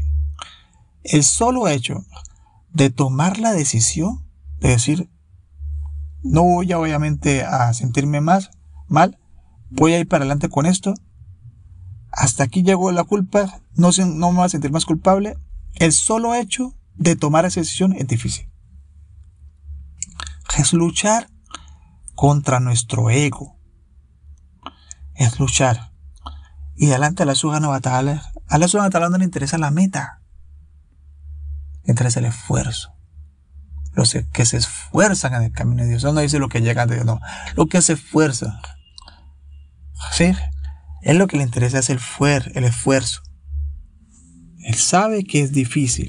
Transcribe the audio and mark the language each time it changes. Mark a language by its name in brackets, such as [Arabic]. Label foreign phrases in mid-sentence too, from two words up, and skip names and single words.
[Spanish] El solo hecho de tomar la decisión de decir: no voy obviamente a sentirme mal, voy a ir para adelante con esto, hasta aquí llegó la culpa, no me voy a sentir más culpable. El solo hecho de tomar esa decisión es difícil. Es luchar contra nuestro ego. Es luchar. Y delante de Allah [Arabic] سبحانه وتعالى, [Spanish] a Allah [Arabic] سبحانه وتعالى [Spanish] no le interesa la meta, le interesa el esfuerzo. Los que se esfuerzan en el camino de Dios. No dice lo que llegan de Dios, no. Lo que se esfuerzan. ¿Sí? Él lo que le interesa es el esfuerzo. Él sabe que es difícil.